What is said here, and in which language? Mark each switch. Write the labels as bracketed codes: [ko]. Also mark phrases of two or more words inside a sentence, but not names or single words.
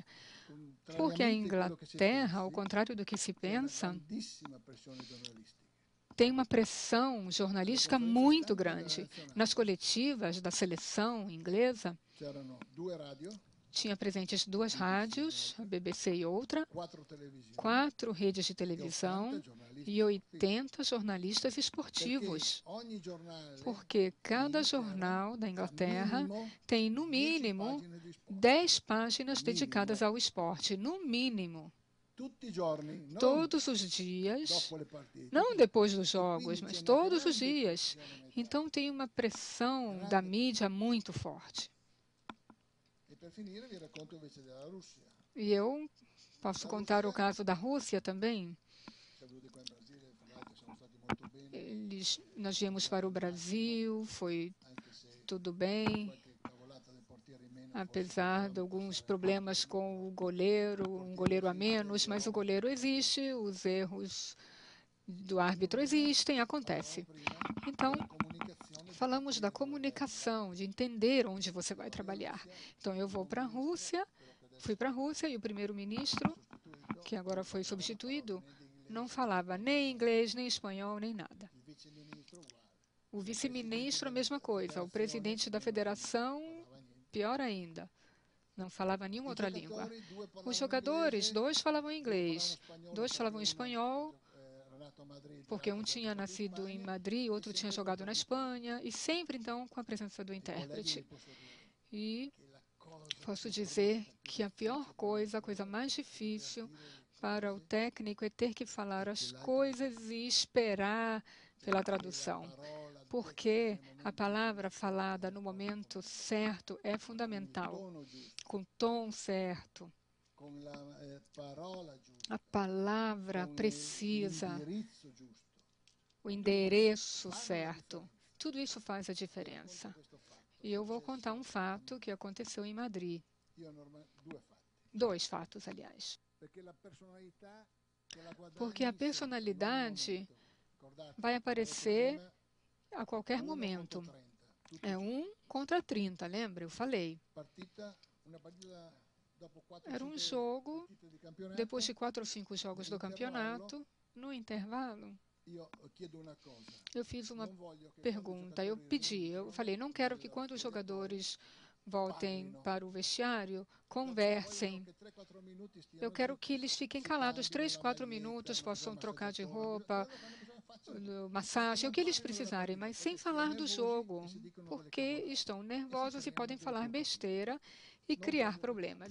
[pt] Porque a Inglaterra, ao contrário do que se pensa, tem uma pressão jornalística muito grande. Nas coletivas da seleção inglesa, tinha presentes 2 rádios, a BBC e outra, [it] 4 televisioni, [pt] 4 redes de televisão [it] 80 giornalisti, [pt] e 80 jornalistas [it] perché [pt] esportivos, [it] ogni giornale [pt] porque cada [it] in [pt] jornal da Inglaterra [it] minimo [pt] tem, no 10 mínimo, [it] pagine di sport. [pt] 10 páginas dedicadas ao esporte, no mínimo, [it] Tutti i giorni, non [pt] todos os dias, [it] dopo le partite. [pt] não depois dos [it] E [pt] jogos, [it] quindi [pt] mas [it] c'è una [pt] todos os [it] grande [pt] dias. [it] pressione mediatica. [pt] Então tem uma pressão da mídia muito forte. [it] E per finire vi racconto invece della Russia. [pt] E eu posso contar o caso da Rússia também. [it] Siamo venuti qua in Brasile, fra l'altro siamo stati molto bene, [pt] Nós viemos para o Brasil, foi [it] anche se [pt] tudo bem, [it] qualche cavolata del portiere in meno, [pt] apesar de alguns problemas com o goleiro, um goleiro a menos, mas o goleiro existe, os erros do árbitro existem, acontece. Então, [it] comunicazione, [pt] falamos da comunicação, de entender onde você vai trabalhar. Então, eu vou para a Rússia, fui para a Rússia e o primeiro-ministro, que agora foi substituído, não falava nem inglês, nem espanhol, nem nada. [it] il viceministro uguale. [pt] O vice-ministro, a mesma coisa. O presidente da federação, pior ainda, não falava nenhuma outra língua. Os jogadores, 2 falavam inglês, 2 falavam espanhol, [it] Nato a Madrid, [pt] porque um tinha nascido em Madrid, outro tinha jogado na Espanha, e sempre, então, com a presença do intérprete. E posso dizer que a pior coisa, a coisa mais difícil para o técnico é ter que falar as coisas e esperar pela tradução, porque a palavra falada no momento certo é fundamental, [it] tono giusto, [pt] com o tom certo, [it] con la parola giusta, [pt] a palavra [it] con [pt] precisa, [it] l'indirizzo giusto. [pt] o endereço certo. Tudo isso faz a diferença. E eu vou contar um fato que aconteceu em Madrid. [it] Io due fatti. [pt] 2 fatos, aliás. [it] Perché la personalità che la guadagni [pt] Porque a [it] sempre, [pt] personalidade [it] in un momento. Ricordate, [pt] vai aparecer [it] prima, [pt] a qualquer [it] 1 [pt] momento. [it] contro 30. Tutti [pt] É 1 contra 30, lembra? Eu falei. [it] una partita dopo 4 [pt] Era um jogo, [it] partite di campionato. [pt] depois de 4 ou 5 jogos do campeonato, no intervalo, [it] Io chiedo una cosa. [pt] eu fiz uma [it] Non voglio che [pt] pergunta. Eu pedi, eu falei, não quero que quando os jogadores voltem para o vestiário, conversem. Eu quero que eles fiquem calados 3, 4 minutos, possam trocar de roupa, massagem, o que eles precisarem, mas sem falar do jogo, porque estão nervosos e podem falar besteira e criar problemas.